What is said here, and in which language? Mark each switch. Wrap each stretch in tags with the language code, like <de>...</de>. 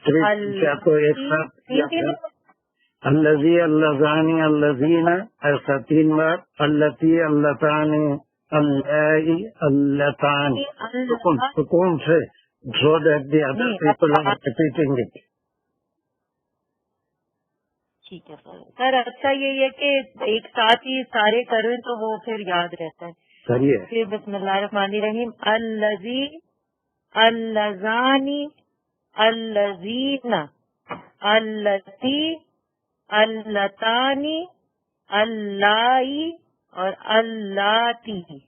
<ur>3 کو ایک ساتھ الذی اللذانی الذین ایسا 3 بار.</ur> <en>اللتی اللتانی اللائی اللتانی</en> <ur>سکون سے</ur> <en>so that the other people are repeating it.</en> <ur>ٹھیک ہے سر. اچھا یہ ہے کہ ایک ساتھ ہی سارے کریں تو وہ پھر یاد رہتا ہے. کریے. پھر بسم اللہ الرحمن الرحیم. الذی اللذانی الذین اللتی اللتانی اللائی اور اللاتی.</ur>